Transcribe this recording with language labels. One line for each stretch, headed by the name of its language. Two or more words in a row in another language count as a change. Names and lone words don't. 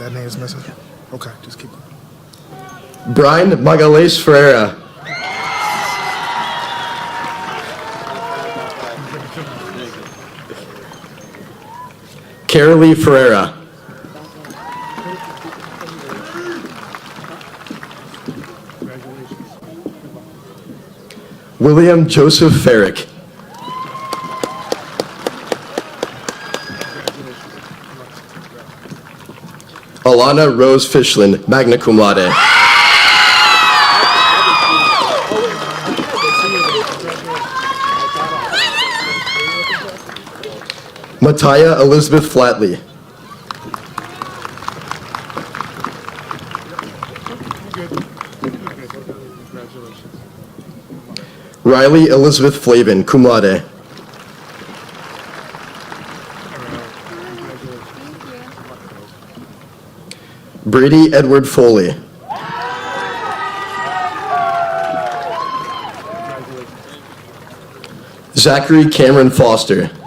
English: is missing? Okay, just keep going. Brian Magalhães Ferreira. Carolee Ferreira. William Joseph Ferrick. Alana Rose Fishlin,
Latin: magna cum laude.
English: Mattia Elizabeth Flatley. Riley Elizabeth Flavin,
Latin: cum laude.
English: Brady Edward Foley. Zachary Cameron Foster.